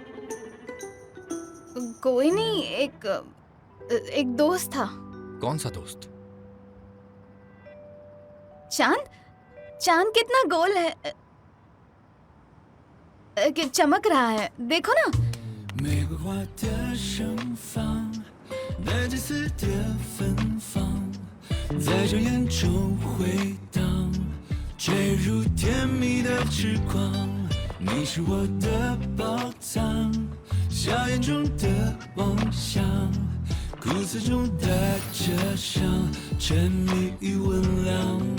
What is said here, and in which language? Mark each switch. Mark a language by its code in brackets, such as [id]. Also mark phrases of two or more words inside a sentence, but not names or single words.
[hi] कोई नहीं, एक दोस्त था। कौन सा दोस्त? चांद। चांद कितना गोल है, कि चमक रहा है, देखो ना। [zh] 玫瑰花的盛放，带着丝的芬芳，在这眼中回荡，坠入甜蜜的痴狂。你是我的宝藏，笑颜中的梦想，哭诉中带着伤，沉迷于温凉。